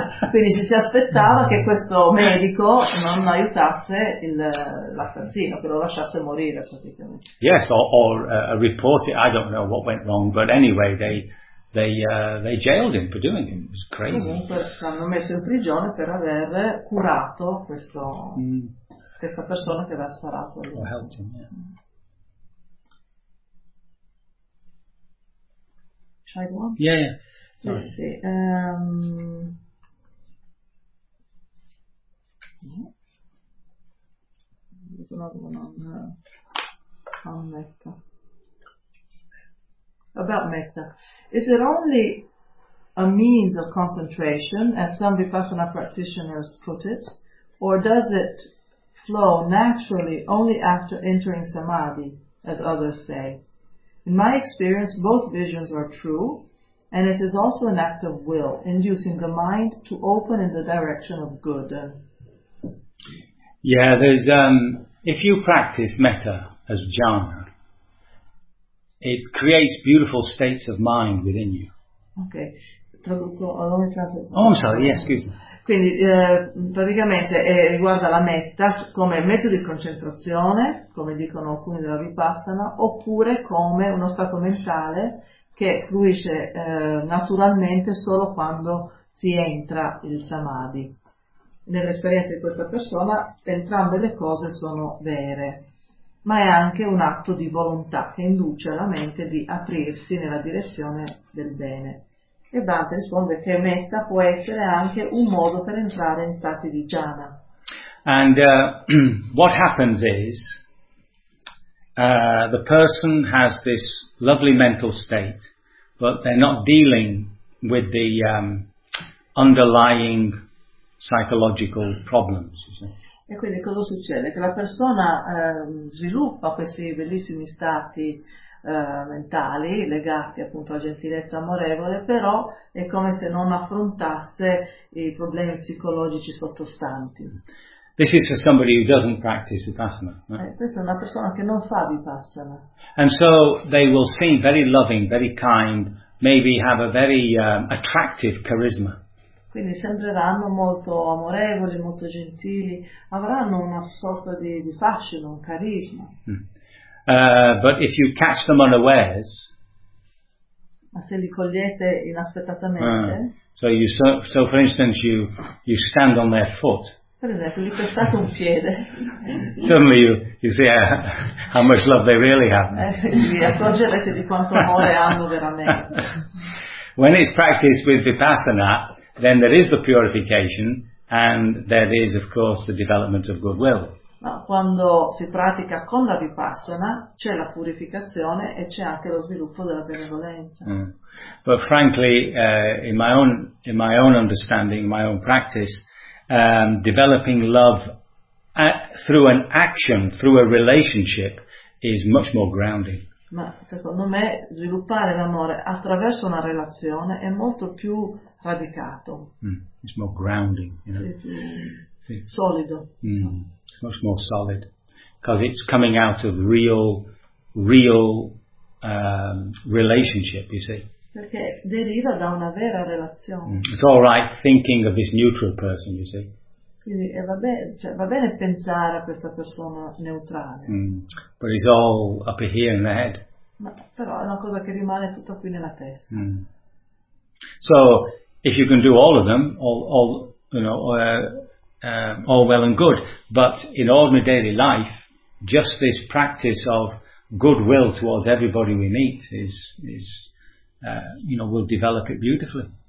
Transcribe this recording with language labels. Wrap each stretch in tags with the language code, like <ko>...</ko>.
<it>Quindi ci si aspettava che questo medico non aiutasse l'assassino, che lo lasciasse morire praticamente.</it> <en>Yes, or report it. I don't know what went wrong, but anyway, they jailed him for doing it. It was crazy.</en> <it>Comunque l'hanno messo in prigione per aver curato questa persona che aveva sparato.</it> <en>Or helped him, yeah. Shall I go on? Yeah. There's another one on metta. About metta. Is it only a means of concentration, as some Vipassana practitioners put it, or does it flow naturally only after entering samadhi, as others say? In my experience, both visions are true, and it is also an act of will, inducing the mind to open in the direction of good. Yeah, there's if you practice metta as jhana, it creates beautiful states of mind within you.</en> <it>Okay. Traduco, allora mi traduco.</it> <en>Oh, I'm sorry, yes, excuse me.</en> <it>Quindi, praticamente riguarda la metta come metodo di concentrazione, come dicono alcuni della Vipassana, oppure come uno stato mentale che fluisce naturalmente solo quando si entra il samadhi. Nell'esperienza di questa persona entrambe le cose sono vere, ma è anche un atto di volontà che induce la mente di aprirsi nella direzione del bene. E Bhante risponde che metta può essere anche un modo per entrare in stati di jhana.</it> <en>And what happens is the person has this lovely mental state, but they're not dealing with the underlying psychological problems, you see.</en> <it>E quindi cosa succede? Che la persona sviluppa questi bellissimi stati mentali legati appunto alla gentilezza amorevole, però è come se non affrontasse i problemi psicologici sottostanti.</it> <en>This is for somebody who doesn't practice Vipassana.</en> <it>Questa è una persona che non fa Vipassana.</it> <en>And so they will seem very loving, very kind, maybe have a very attractive charisma.</en> <it>Quindi sembreranno molto amorevoli, molto gentili, avranno una sorta di fascino, un carisma.</it> <en>But if you catch them unawares,</en> <it>ma se li cogliete inaspettatamente,</it> <en>so for instance you stand on their foot.</en> <it>Per esempio, gli ho stato un piede.</it> <en>Suddenly you see how much love they really have.</en> <it>Vi accorgerete di quanto amore hanno veramente.</it> <en>When it's practiced with vipassana, then there is the purification, and there is, of course, the development of goodwill.</en> <it>Ma quando si pratica con la vipassana, c'è la purificazione e c'è anche lo sviluppo della benevolenza. Mm.</it> <en>But frankly, in my own understanding, in my own practice, developing love through an action, through a relationship, is much more grounding.</en> <it>Ma secondo me sviluppare l'amore attraverso una relazione è molto più radicato.</it> <en>Mm, it's more grounding, you know?</en> <it>Sì, sì. Solido.</it> <en>Mm, it's much more solid because it's coming out of real relationship, you see.</en> <it>Perché deriva da una vera relazione.</it> <en>Mm, it's all right thinking of this neutral person, you see.</en> <it>Quindi va bene pensare a questa persona neutrale. Mm.</it> <en>But it's all up here in the head.</en> <it>Ma però è una cosa che rimane tutta qui nella testa. Mm.</it> <en>So if you can do all of them, all well and good. But in ordinary daily life, just this practice of goodwill towards everybody we meet is will develop it beautifully.</en>